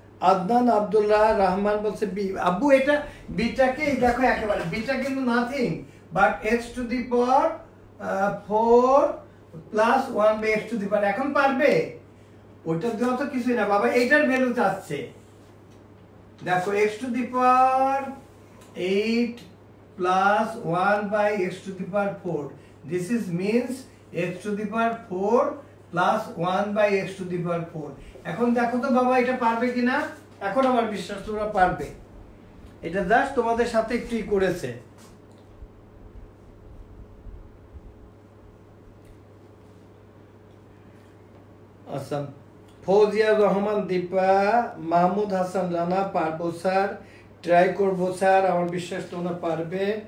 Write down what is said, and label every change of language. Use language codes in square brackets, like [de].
[bn] আদনান আব্দুল্লাহ রহমান বলছে বি। আব্বু এটা বিটাকে দেখো একেবারে, বিটা কিন্তু [en] nothing but x to the power [bn] 4 plus 1 by x to the পাওয়ার। এখন পারবে? ওইটা দেওয়া তো কিছুই না বাবা, এইটার ভ্যালু চাচ্ছে। দেখো [en] X to the power 8 plus 1 by x to the power 4, this is means x to the power 4 plus 1 by x to the power 4. [bn] এখন দেখো তো বাবা এটা পারবে কিনা, এখন আমার বিশ্বাস তোমরা পারবে। এটা জাস্ট তোমাদের সাথে একটু করেছে। আচ্ছা, ফৌজিয়া রহমান দীপা, মাহমুদ হাসান রানা পারবো স্যার, ট্রাই করবো স্যার, আমার বিশ্বাস তোমরা পারবে।